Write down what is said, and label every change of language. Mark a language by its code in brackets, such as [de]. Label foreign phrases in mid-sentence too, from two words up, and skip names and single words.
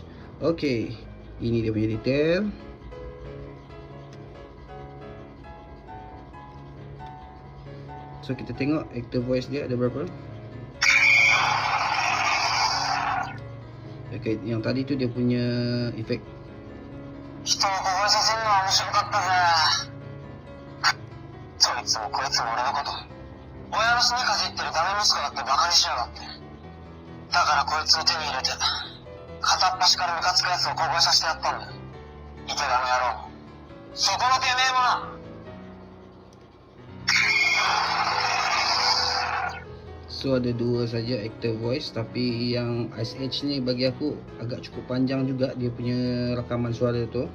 [ms] Okey, ini dia punya detail. So kita tengok [en] actor voice [ms] dia ada berapa. Okey, yang tadi tu dia punya efek. [ja] 人を凍えさせるのは面白かったぜ。そいつもこいつも俺のこと親のすねかじってるダメ息子だってバカにしやがって。だからこいつを手に入れて片っ端からムカつくやつを凍えさせてやったんだ。池田の野郎、そこのてめえもな。 [ms] So ada dua saja [en] actor voice, [ms] tapi yang Ice Age ni bagi aku agak cukup panjang juga dia punya rakaman suara tu.